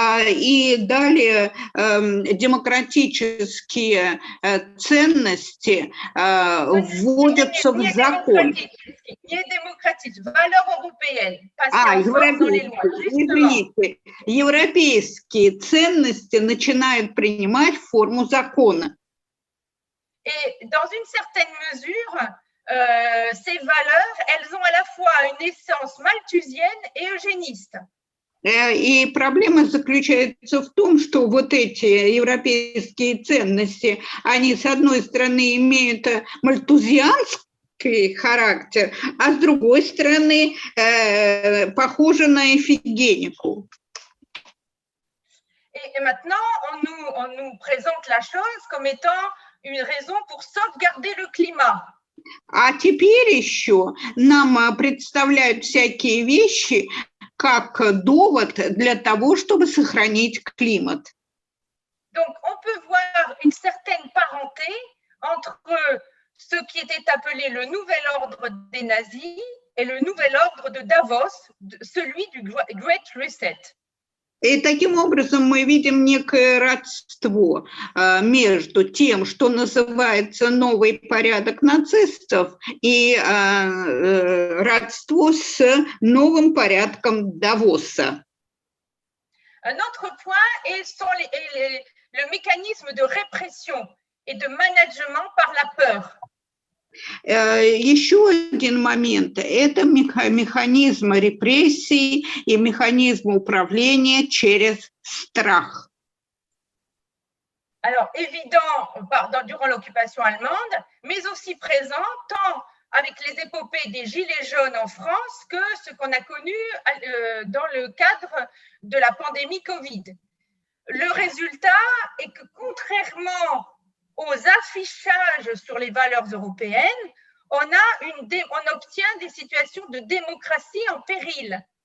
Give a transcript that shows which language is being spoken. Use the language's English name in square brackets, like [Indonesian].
[Russian] И далее демократические ценности вводятся в закон. Не демократические, [French] valeurs européennes. [Russian] Извините, европейские ценности начинают принимать форму закона. [French] Et dans une certaine mesure, ces valeurs, elles ont à la fois une essence malthusienne et eugéniste. [Russian] И проблема заключается в том, что вот эти европейские ценности, они, с одной стороны, имеют мальтузианский характер, а с другой стороны, похожи на эфигенику. [French] Et maintenant, on nous présente la chose comme étant une raison pour sauvegarder le climat. [Russian] А теперь еще нам представляют всякие вещи как довод для того, чтобы сохранить климат. [French] Donc, on peut voir une certaine parenté entre ce qui était appelé le nouvel ordre des nazis et le nouvel ordre de Davos, celui du Great Reset. [Russian] И таким образом мы видим некое родство между тем, что называется новый порядок нацистов, и родство с новым порядком Давоса. [French] Un autre point est le mécanisme de répression et de management par la peur. [Russian] Еще один момент – это механизм репрессий и механизм управления через страх. [French] Alors, évident durant l'occupation allemande, mais aussi présent tant avec les épopées des Gilets jaunes en France que ce qu'on a connu dans le cadre de la pandémie Covid. Le résultat est que contrairement aux affichages sur les valeurs européennes, on obtient des situations de démocratie en péril.